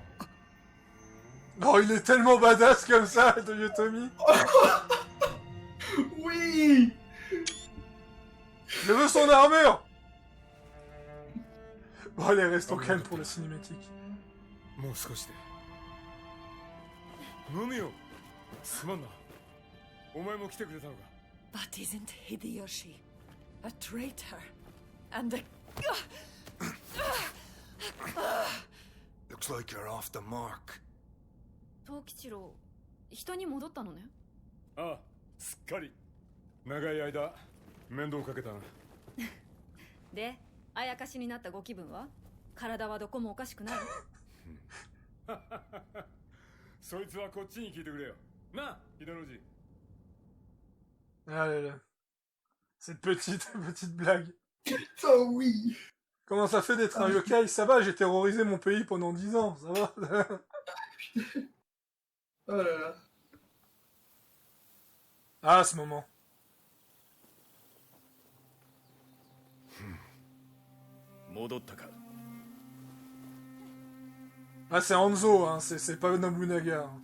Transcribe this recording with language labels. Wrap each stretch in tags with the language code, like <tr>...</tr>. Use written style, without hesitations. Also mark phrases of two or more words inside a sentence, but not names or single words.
<fr>Oh, il est tellement badass comme ça, Toyotomi. crie. Je veux son armure. Bon allez, restons calmes pour le cinématique.</fr> <ja>もう少しで飲むよすまんなお前も来てくれたのか</ja> <en>But isn't Hideyoshi a traitor? And a... Looks like you're off the mark</en> <ja>藤吉郎人に戻ったのね。ああすっかり長い間面倒かけたなであやかしになったご気分は？体はどこもおかしくない？そいつはこっちに聞いてくれよなあ秀之寺</ja> <fr>Ah là là. Cette petite blague. Putain, oui. Comment ça fait d'être un yokai? Ça va, j'ai terrorisé mon pays pendant 10 ans, ça va. Oh là là. Ah, ce moment.</fr> <ja>戻ったか</ja> <fr>Ah, c'est Hanzo, hein, c'est pas Nobunaga. Hein.</fr>